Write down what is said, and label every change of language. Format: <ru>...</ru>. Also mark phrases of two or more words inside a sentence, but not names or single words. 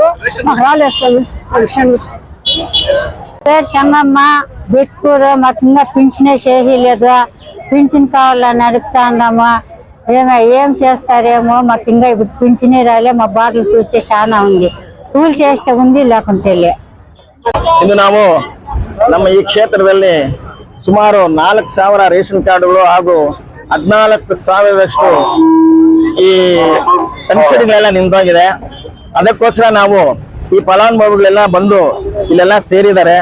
<te>మాకు రాలేదు పెన్షన్. పేరు చెన్నమ్మ. బిట్కూరు మాకు ఇంకా పింఛనే చేయలేదు. పింఛన్ కావాలని అడుగుతా ఉన్నాము. ఏం చేస్తారేమో మాకు ఇంకా ఇప్పుడు పింఛనే రాలే. మా బాటలు చూస్తే చాలా ఉంది. ಕೂಲಿ చేస్తే ఉంది లేకుంటే ಇಲ್ಲ.</te> <kn>ಇಂದು ನಾವು ನಮ್ಮ ಈ ಕ್ಷೇತ್ರದಲ್ಲಿ ಸುಮಾರು 4,000 ರೇಷನ್ ಕಾರ್ಡ್ಗಳು ಹಾಗೂ 14,000 ಈ ಪೆನ್ಷನ್ಗಳೆಲ್ಲ ನಿಂತೋಗಿದೆ. ಅದಕ್ಕೋಸ್ಕರ ನಾವು ಈ ಫಲಾನುಭವಿಗಳೆಲ್ಲ ಬಂದು ಇಲ್ಲೆಲ್ಲ ಸೇರಿದ್ದಾರೆ.</kn>